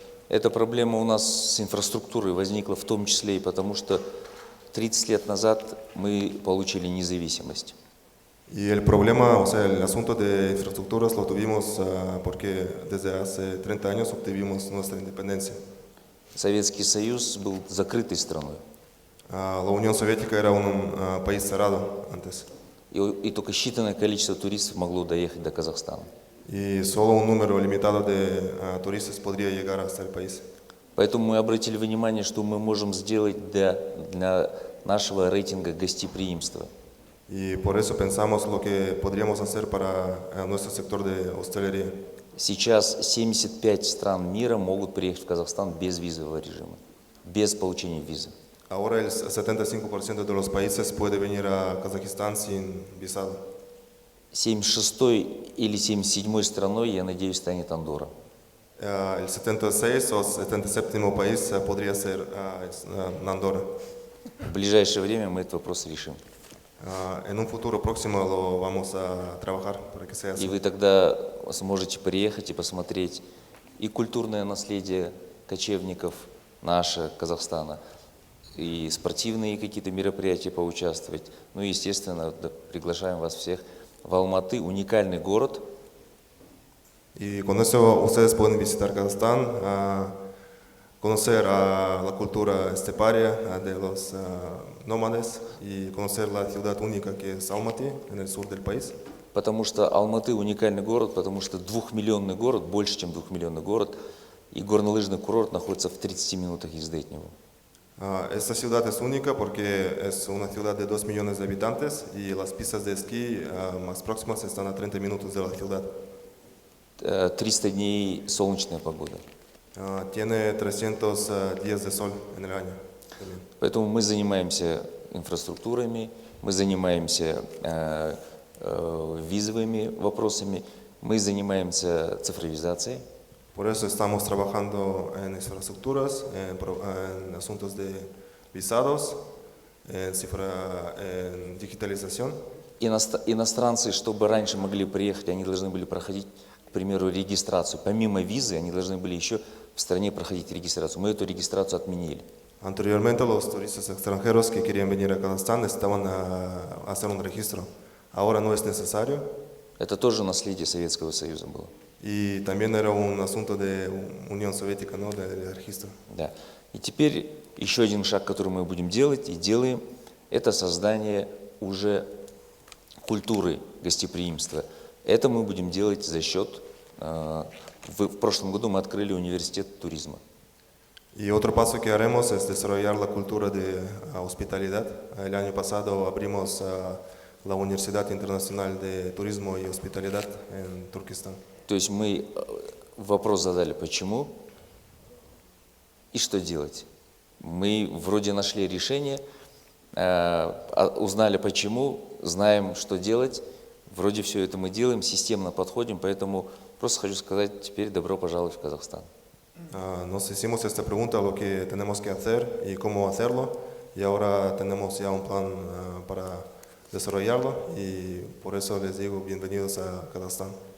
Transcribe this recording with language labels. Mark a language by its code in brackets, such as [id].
[ru] Эта проблема у нас с инфраструктурой возникла в том числе и потому, что 30 лет назад мы получили независимость. [es] Y el problema, o sea, el asunto de infraestructuras lo tuvimos porque desde hace 30 años obtuvimos nuestra independencia. [ru] Советский Союз был закрытой страной. [es] La Unión Soviética era un país cerrado antes. [ru] И только считанное количество туристов могло доехать до Казахстана. [es] Y solo un número limitado de turistas podría llegar hasta el país. [ru] Поэтому мы обратили внимание, что мы можем сделать для нашего рейтинга гостеприимства. [es] Y por eso pensamos lo que podríamos hacer para nuestro sector de hostelería. [ru] Сейчас 75 стран мира могут приехать в Казахстан без визового режима, без получения визы. [es] Ahora el 75% de los países puede venir a Kazajistán sin visado. [ru] 76-й или 77-й страной, я надеюсь, станет Andorra. [es] El 76 o 77 país podría ser Andorra. [ru] В ближайшее время мы этот вопрос решим. [es] En un futuro próximo lo vamos a trabajar para que sea así. [ru] И вы тогда сможете приехать и посмотреть и культурное наследие кочевников наше, Казахстана, и спортивные какие-то мероприятия поучаствовать. Ну и, естественно, приглашаем вас всех в Алматы, уникальный город. [es] Y con eso ustedes pueden visitar Kazajstán, conocer la cultura esteparia de los nómades y conocer la ciudad única que es Almaty en el sur del país. [ru] Потому что Алматы уникальный город, потому что 2-миллионный город, больше чем 2-миллионный город, и горнолыжный курорт находится в 30 минутах езды от него. [es] Esta ciudad es única porque es una ciudad de 2 millones de habitantes y las pistas de esquí más próximas están a 30 minutos de la ciudad. [ru] 300 дней солнечная погода. [es] Tiene 300 días de sol en el año. [ru] Поэтому мы занимаемся инфраструктурами, мы занимаемся визовыми вопросами, мы занимаемся цифровизацией. [es] Por eso estamos trabajando en infraestructuras, en asuntos de visados, en digitalización. [ru] Иностранцы, чтобы раньше могли приехать, они должны были проходить, к примеру, регистрацию. Помимо визы, они должны были еще в стране проходить регистрацию. Мы эту регистрацию отменили. [es] Anteriormente los turistas extranjeros que querían venir a Kazajstán necesitaban hacer un registro. Ahora no es necesario. [ru] Это тоже наследие Советского Союза было. [es] Y también era un asunto de Unión Soviética, ¿no? De registro. [ru] Да. И теперь еще один шаг, который мы будем делать и делаем, это создание уже культуры гостеприимства. Это мы будем делать за счет, в прошлом году мы открыли университет туризма. [es] Y otro paso que haremos es desarrollar la cultura de hospitalidad. El año pasado abrimos la Universidad Internacional de Turismo y Hospitalidad en Turquestán. [ru] То есть мы вопрос задали, почему и что делать. Мы вроде нашли решение, узнали почему, знаем, что делать. Вроде все это мы делаем, системно подходим, поэтому просто хочу сказать теперь добро пожаловать в Казахстан. [es] Nos hicimos esta pregunta, lo que tenemos que hacer y cómo hacerlo, y ahora tenemos ya un plan para desarrollarlo y por eso les digo bienvenidos a Kazajstán.